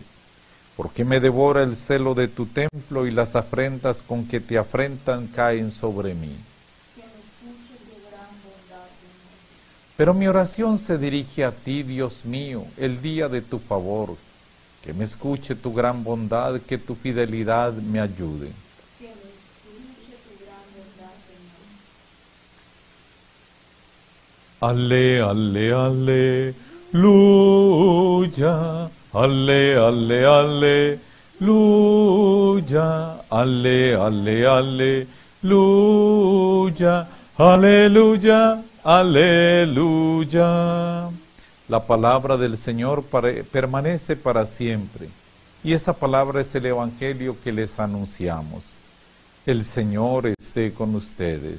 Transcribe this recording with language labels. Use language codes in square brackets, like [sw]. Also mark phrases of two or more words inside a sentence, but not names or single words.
[es] ¿Por qué me devora el celo de tu templo y las afrentas con que te afrentan caen sobre mí? Pero mi oración se dirige a ti, Dios mío, el día de tu favor. Que me escuche tu gran bondad, que tu fidelidad me ayude. Ale, ale, aleluya. Ale, ale, aleluya. Ale, ale, aleluya. Aleluya. Aleluya. La palabra del Señor permanece para siempre. Y esa palabra es el Evangelio que les anunciamos. El Señor esté con ustedes.